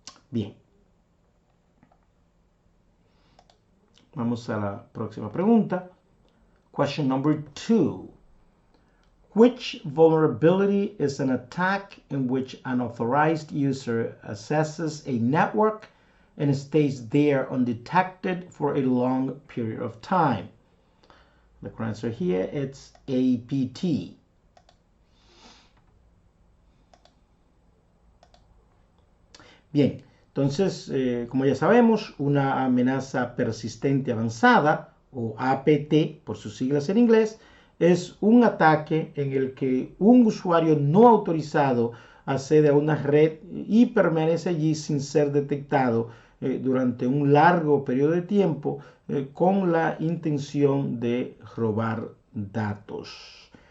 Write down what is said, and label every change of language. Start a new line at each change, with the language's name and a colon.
Spanish: Bien, vamos a la próxima pregunta.
English: Question number 2. Which vulnerability is an attack in which an authorized user accesses a network and stays there undetected for a long period of time? The correct answer here is APT.
Spanish: Bien, entonces, como ya sabemos, una amenaza persistente avanzada, o APT por sus siglas en inglés, es un ataque en el que un usuario no autorizado accede a una red y permanece allí sin ser detectado durante un largo periodo de tiempo con la intención de robar datos.